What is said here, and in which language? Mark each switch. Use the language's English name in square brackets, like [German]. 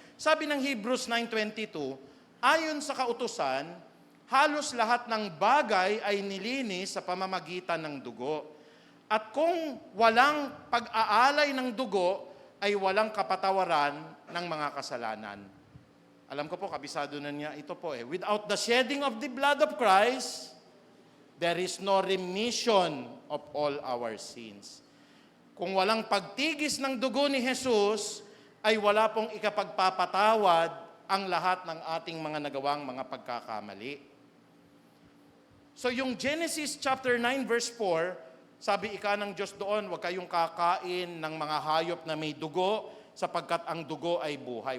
[Filipino] Sabi ng Hebrews 9:22, ayon sa kautusan, halos lahat ng bagay ay nilinis sa pamamagitan ng dugo. At kung walang pag-aalay ng dugo, ay walang kapatawaran ng mga kasalanan. Alam ko po, kabisado na niya ito po [English] Without the shedding of the blood of Christ, there is no remission of all our sins. [Filipino] Kung walang pagtigis ng dugo ni Jesus, ay wala pong ikapagpapatawad ang lahat ng ating mga nagawang mga pagkakamali. So yung Genesis chapter 9 verse 4, sabi ika ng Diyos doon, huwag kayong kakain ng mga hayop na may dugo, sapagkat ang dugo ay buhay.